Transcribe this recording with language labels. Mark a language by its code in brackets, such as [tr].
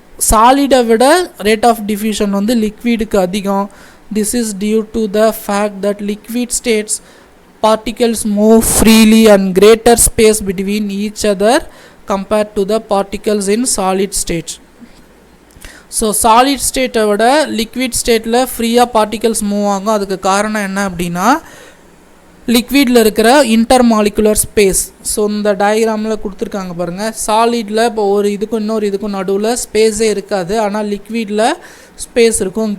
[ta] சாலிடை விட rate of diffusion வந்து லிக்விடுக்கு அதிகம். [en] This is due to the fact that liquid states particles move freely and greater space between each other compared to the particles in solid state. [ta] So solid ஸ்டேட்டை விட liquid ஸ்டேட்டில் ஃப்ரீயாக particles move ஆகும். அதுக்கு காரணம் என்ன அப்படின்னா லிக்விடில் இருக்கிற இன்டர்மாலிகுலர் ஸ்பேஸ். ஸோ இந்த டயக்ராமில் கொடுத்துருக்காங்க பாருங்கள். சாலிடில் இப்போ ஒரு இதுக்கும் இன்னொரு இதுக்கும் நடுவில் ஸ்பேஸே இருக்காது, ஆனால் லிக்விடில் ஸ்பேஸ் இருக்கும்.